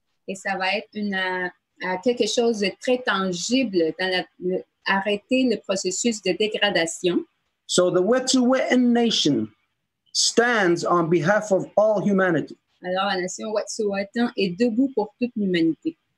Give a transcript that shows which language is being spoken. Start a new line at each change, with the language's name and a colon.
French: Et ça va être quelque chose de très tangible dans arrêter le processus de dégradation.
English: So the Wet'suwet'en nation stands on behalf of all humanity.
French: Alors la nation Wet'suwet'en est debout pour toute l'humanité.